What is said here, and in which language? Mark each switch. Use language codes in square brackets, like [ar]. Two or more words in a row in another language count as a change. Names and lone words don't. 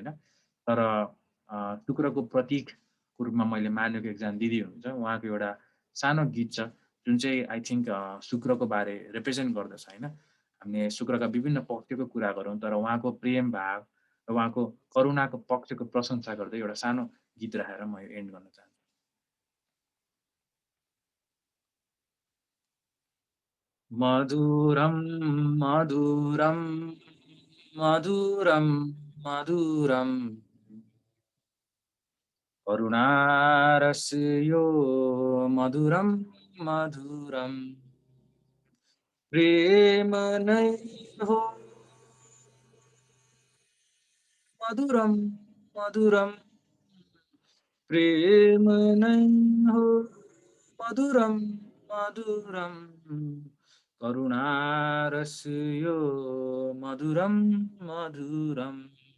[ne] तर शुक्रको प्रतीकको रूपमा मैले मानेको एकजना दिदी हुनुहुन्छ, उहाँको एउटा सानो गीत छ जुन चाहिँ [en] I think [ne] शुक्रको बारे रिप्रेजेन्ट गर्दछ होइन। हामीले शुक्रका विभिन्न पक्षको कुरा गरौँ तर उहाँको प्रेम भाव र उहाँको करुणाको पक्षको प्रशंसा गर्दै एउटा सानो गीत राखेर म यो एन्ड गर्न चाहन्छु। [sa] मधुरम मधुरम मधुरम मधुरम करुणारस्य मधुरम मधुरम [ne] प्रेम नै हो [sa] मधुरम मधुरम [ne] प्रेम नै हो [sa] मधुरम मधुरम करुणारस्य मधुरम मधुरम